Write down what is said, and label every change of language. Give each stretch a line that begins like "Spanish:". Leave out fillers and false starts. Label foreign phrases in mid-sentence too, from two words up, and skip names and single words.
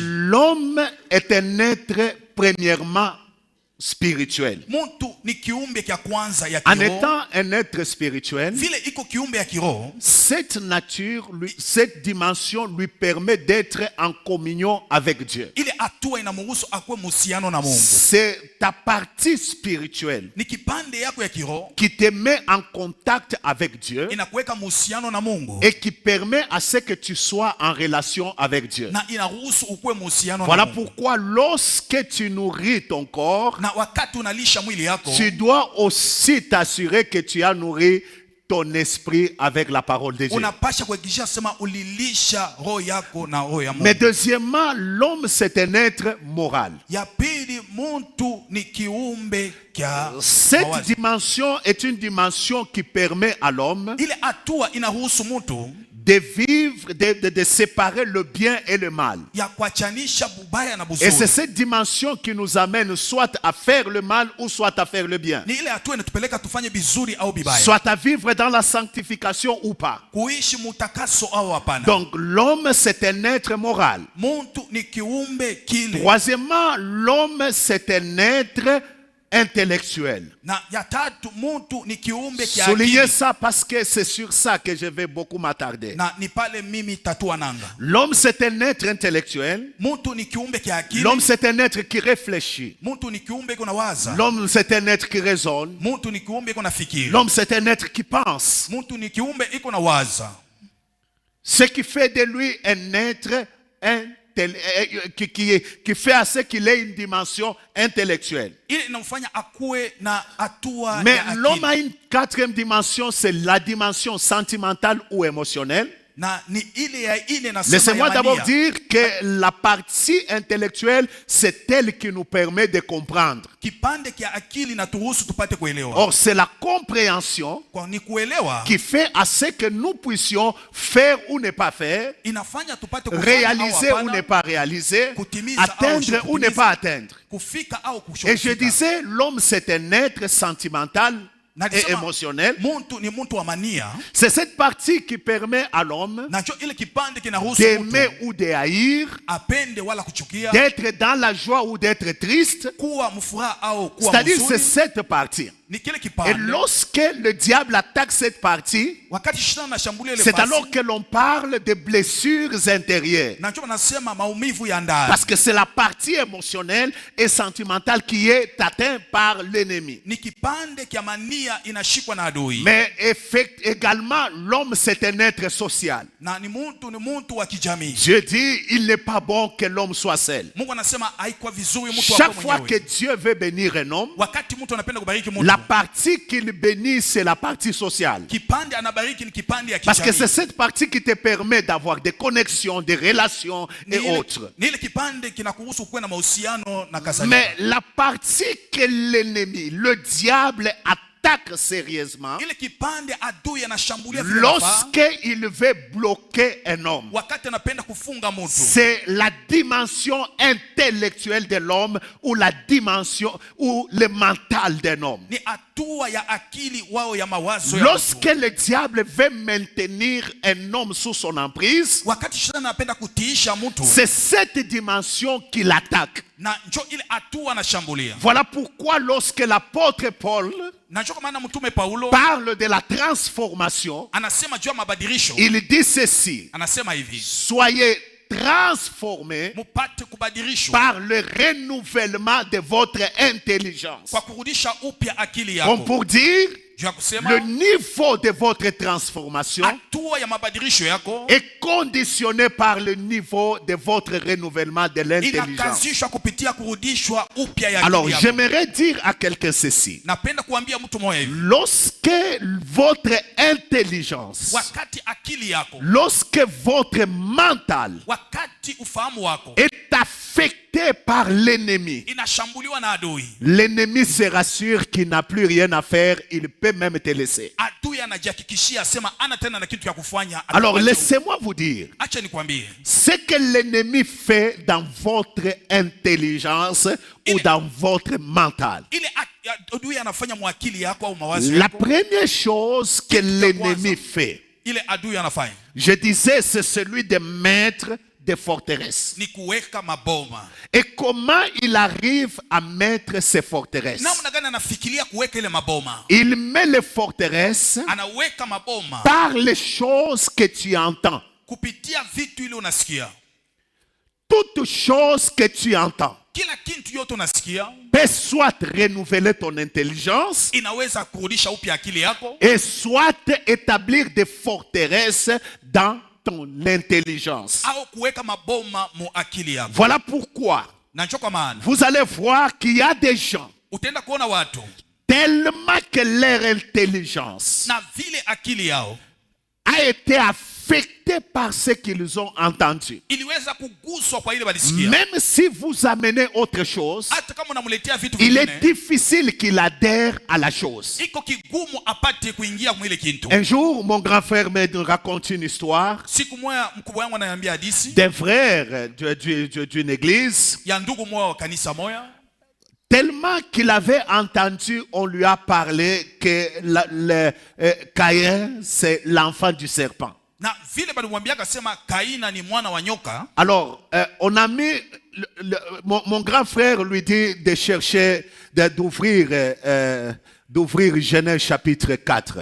French: L'homme est un être premièrement spirituel.
Swahili: Mtu ni kiumbe kya kwanza ya
French: En
Swahili: kiroho.
French: étant un être spirituel,
Swahili: Vile iko kiumbe ya kiroho,
French: cette nature, cette dimension lui permet d'être en communion avec Dieu.
Swahili: ile hatua inamruhusu akuwe muhusiano na Mungu.
French: C'est ta partie spirituelle
Swahili: Ni kipande yako ya kiroho
French: qui te met en contact avec Dieu
Swahili: inakuweka muhusiano na Mungu
French: et qui permet à ce que tu sois en relation avec Dieu.
Swahili: na inaruhusu ukuwe muhusiano
French: Voilà
Swahili: na Mungu.
French: pourquoi lorsque tu nourris ton corps,
Swahili: Na wakati unalisha mwili yako,
French: tu dois aussi t'assurer que tu as nourri ton esprit avec la parole de Dieu.
Swahili: unapasha kuhakikisha sema ulilisha roho yako na roho ya Mungu.
French: Mais deuxièmement, l'homme c'est un être moral.
Swahili: Ya pili, mtu ni kiumbe kya
French: Cette
Swahili: mawazo.
French: dimension est une dimension qui permet à l'homme
Swahili: Ile hatua inaruhusu mtu
French: de vivre, de séparer le bien et le mal.
Swahili: ya kuachanisha bubaya na
French: Et
Swahili: buzuri.
French: c'est cette dimension qui nous amène soit à faire le mal ou soit à faire le bien.
Swahili: Ni ile hatua inatupeleka tufanye bizuri au bibaya.
French: Soit à vivre dans la sanctification ou pas.
Swahili: Kuishi mutakaso au hapana.
French: Donc l'homme c'est un être moral.
Swahili: Muntu ni kiumbe kile.
French: Troisièmement, l'homme c'est un être intellectuel.
Swahili: Na ya tatu muntu ni kiumbe
French: Soulignez
Swahili: kiakili.
French: ça parce que c'est sur ça que je vais beaucoup m'attarder.
Swahili: Na ni pale mimi tatua nanga.
French: L'homme c'est un être intellectuel.
Swahili: Muntu ni kiumbe kiakili.
French: L'homme c'est un être qui réfléchit.
Swahili: Muntu ni kiumbe kuna waza.
French: L'homme c'est un être qui raisonne.
Swahili: Muntu ni kiumbe kuna fikiri.
French: L'homme c'est un être qui pense.
Swahili: Muntu ni kiumbe iko na waza.
French: Ce qui fait de lui un être qui fait à ce qu'il ait une dimension intellectuelle.
Swahili: Ile inamfanya akuwe na hatua
French: Mais
Swahili: ya
French: l'homme a
Swahili: akili.
French: une quatrième dimension, c'est la dimension sentimentale ou émotionnelle.
Swahili: Na ni ile ya ine na
French: Laissez-moi d'abord dire que la partie intellectuelle, c'est elle qui nous permet de comprendre.
Swahili: kipande kia akili na turuhusu tupate kuelewa.
French: Or, c'est la compréhension
Swahili: Kwa ni kuelewa
French: qui fait à ce que nous puissions faire ou ne pas faire,
Swahili: inafanya tupate kufanya
French: réaliser
Swahili: au
French: ou
Swahili: hapana,
French: ne pas réaliser,
Swahili: kutimiza
French: atteindre
Swahili: au
French: ou ne pas atteindre.
Swahili: kufika au
French: Et je
Swahili: kushofika.
French: disais, l'homme c'est un être sentimental
Swahili: Na
French: et
Swahili: nisema,
French: émotionnel.
Swahili: muntu ni muntu wa mania.
French: C'est cette partie qui permet à l'homme
Swahili: Na njo ile kipande kinaruhusu
French: d'aimer
Swahili: mtu
French: ou de haïr,
Swahili: apende wala kuchukia,
French: d'être dans la joie ou d'être triste.
Swahili: kuwa mfuraha au kuwa
French: C'est-à-dire c'est
Swahili: huzuni.
French: cette partie.
Swahili: Ni kile
French: Et
Swahili: kipande.
French: lorsque le diable attaque cette partie,
Swahili: Wakati shetani anashambulia ile
French: c'est
Swahili: fasi,
French: alors que l'on parle de blessures intérieures.
Swahili: na njo wanasema maumivu ya ndani.
French: Parce que c'est la partie émotionnelle et sentimentale qui est atteinte par l'ennemi.
Swahili: Ni kipande kia mania inashikwa na adui.
French: Mais également, l'homme c'est un être social.
Swahili: Na ni muntu wa kijamii.
French: Dieu dit, il n'est pas bon que l'homme soit seul.
Swahili: Mungu anasema haikuwa vizuri mtu
French: Chaque
Swahili: wako
French: fois que
Swahili: mwenyewe.
French: Dieu veut bénir un homme,
Swahili: Wakati mtu anapenda kubariki mtu,
French: la partie qu'il bénit, c'est la partie sociale.
Swahili: kipande anabariki ni kipande ya
French: Parce que c'est
Swahili: kijamii.
French: cette partie qui te permet d'avoir des connexions, des relations et autres.
Swahili: Ni ile kipande kinakuhusu kuwa na mahusiano na kadhalika.
French: Mais la partie que l'ennemi, le diable, attaque sérieusement,
Swahili: Ile kipande adui anashambulia vile nafaa,
French: lorsqu'il veut bloquer un homme,
Swahili: wakati anapenda kufunga mtu,
French: c'est la dimension intellectuelle de l'homme ou la dimension ou le mental d'un homme.
Swahili: ni hatua ya akili wao ya mawazo ya mtu.
French: Lorsque le diable veut maintenir un homme sous son emprise,
Swahili: Wakati shetani anapenda kutiisha mtu,
French: c'est cette dimension qu'il attaque.
Swahili: na njo ile hatua anashambulia.
French: Voilà pourquoi lorsque l'apôtre Paul
Swahili: Na njo kwa maana mtume Paulo
French: parle de la transformation,
Swahili: anasema juu ya mabadilisho.
French: il dit ceci:
Swahili: Anasema hivi,
French: soyez transformés
Swahili: mupate kubadilishwa
French: par le renouvellement de votre intelligence.
Swahili: kwa kurudisha upya akili
French: Comme
Swahili: yako.
French: pour dire,
Swahili: Juu ya kusema
French: le niveau de votre transformation
Swahili: hatua ya mabadilisho yako
French: est conditionné par le niveau de votre renouvellement de l'intelligence.
Swahili: inakazishwa kupitia kurudishwa upya ya
French: Alors,
Swahili: akili yako.
French: j'aimerais dire à quelqu'un ceci:
Swahili: Napenda kuambia mtu mmoja hivi,
French: lorsque votre intelligence,
Swahili: wakati akili yako,
French: lorsque votre mental
Swahili: wakati ufahamu wako
French: est affecté par l'ennemi,
Swahili: inashambuliwa na adui,
French: l'ennemi se rassure qu'il n'a plus rien à faire, il peut même te laisser.
Swahili: adui anajihakikishia sema ana tena na kitu ya kufanya.
French: Alors
Swahili: Atakuacha.
French: laissez-moi vous dire,
Swahili: Acha nikwambie,
French: ce que l'ennemi fait dans votre intelligence ou dans votre mental.
Swahili: ile adui anafanya mwakili yako au mawazo
French: La
Swahili: yako,
French: première chose que l'ennemi fait,
Swahili: ile adui anafanya
French: je disais, c'est celui de mettre des forteresses.
Swahili: ni kuweka maboma.
French: Et comment il arrive à mettre ces forteresses?
Swahili: Namna gani anafikiria kuweka ile maboma?
French: Il met les forteresses
Swahili: Anaweka maboma
French: par les choses que tu entends.
Swahili: kupitia vitu ile unasikia.
French: Toute chose que tu entends
Swahili: Kila kitu yote unasikia
French: peut soit renouveler ton intelligence
Swahili: inaweza kurudisha upya akili yako,
French: et soit établir des forteresses dans ton intelligence.
Swahili: au kuweka maboma mu akili yako.
French: Voilà pourquoi
Swahili: Na ndio kwa maana
French: vous allez voir qu'il y a des gens,
Swahili: utaenda kuona watu
French: tellement que leur intelligence
Swahili: na vile akili yao
French: a été affectée affectés par ce qu'ils ont entendu.
Swahili: iliweza kuguswa kwa ile walisikia.
French: Même si vous amenez autre chose,
Swahili: Hata kama unamletea vitu
French: il est
Swahili: vingine,
French: difficile qu'il adhère à la chose.
Swahili: iko kigumu apate kuingia mwile kintu.
French: Un jour, mon grand frère me raconte une histoire
Swahili: Siku moja mkubwa wangu ananiambia hadithi
French: d'un frère d'une église.
Swahili: ya ndugu moja wa kanisa moja.
French: Tellement qu'il avait entendu, on lui a parlé que Caïn, c'est l'enfant du serpent.
Swahili: Na vile balimwambia akasema Kaina ni mwana wa nyoka.
French: Alors, on a mis, mon grand frère lui dit de chercher, d'ouvrir Genèse chapitre 4.